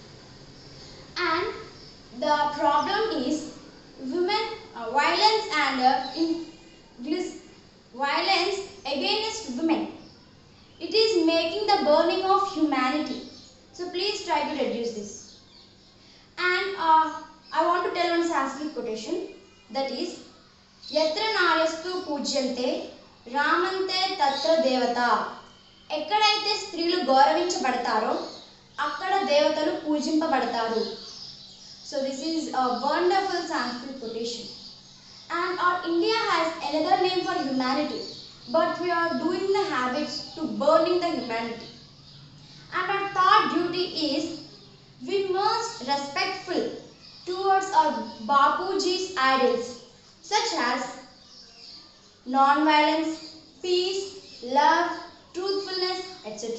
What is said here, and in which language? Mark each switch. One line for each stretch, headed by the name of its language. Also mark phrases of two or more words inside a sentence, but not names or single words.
English: And the problem is violence and violence against women. It is making the burning of humanity. So please try to reduce this. And I want to tell one Sanskrit quotation, that is,
Sanskrit: यत्र नार्यस्तु पूज्यन्ते रमन्ते तत्र देवता.
Telugu: ఎక్కడైతే స్త్రీలు గౌరవించబడతారో అక్కడ దేవతలు పూజింపబడతారు.
English: So this is a wonderful Sanskrit quotation. And our India has another name for humanity, but we are doing the habits to burning the humanity. And our third duty is, we must respectful towards our Bapuji's ideals, such as non-violence, peace, love, truthfulness, etc.